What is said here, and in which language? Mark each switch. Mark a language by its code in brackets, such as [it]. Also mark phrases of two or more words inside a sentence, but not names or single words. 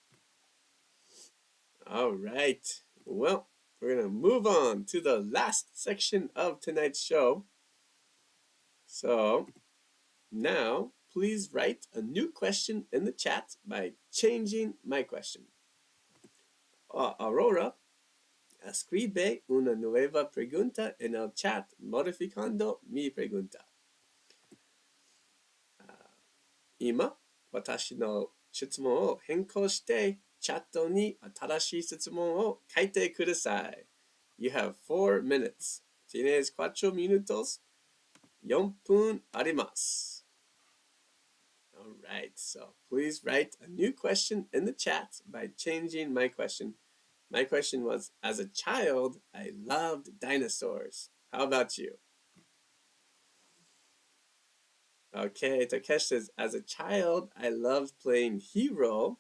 [en] All right. Well, we're going to move on to the last section of tonight's show. So, now, please write a new question in the chat by changing my question. [es] Aurora, escribe una nueva pregunta en el chat modificando mi pregunta. [ja] 今、私の質問を変更してチャットに新しい質問を書いてください。 [en] You have 4 minutes. [es] Tienes 4 minutos. [ja] 4 分あります。 [en] Alright, so please write a new question in the chat by changing my question. My question was, as a child, I loved dinosaurs. How about you? Okay, Takesh says, as a child, I loved playing hero.